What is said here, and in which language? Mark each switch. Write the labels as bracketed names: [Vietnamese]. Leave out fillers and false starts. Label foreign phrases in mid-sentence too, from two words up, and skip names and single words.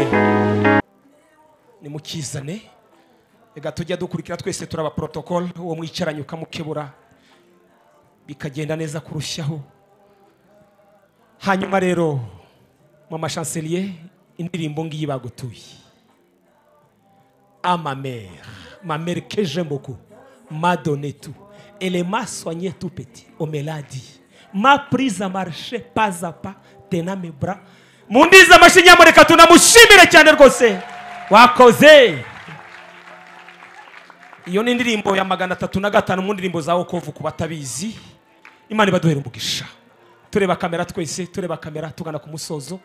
[Kinyarwanda] Ni mukizane. Ega tujya dukurikira twese turaba protocol, uwo mwicaranye ukamukebura bikagenda neza kurushaho. Hanyuma rero mama chancelier, indirimbo ngiyi bagutuye. [French] À ma mère que j'aime beaucoup, m'a donné tout. Elle m'a soigné tout petit, on me l'a dit. M'a prise à marcher pas à pas, tenant mes bras. [Kinyarwanda] Mundiza amashi nyamuneka tunamushimire cyane rwose. Wakoze. Iyo ni indirimbo ya 305 mu ndirimbo za wokovu ku batabizi. Imana ibaduhere umugisha. Tureba kamera twese, tureba kamera tugana ku musozo.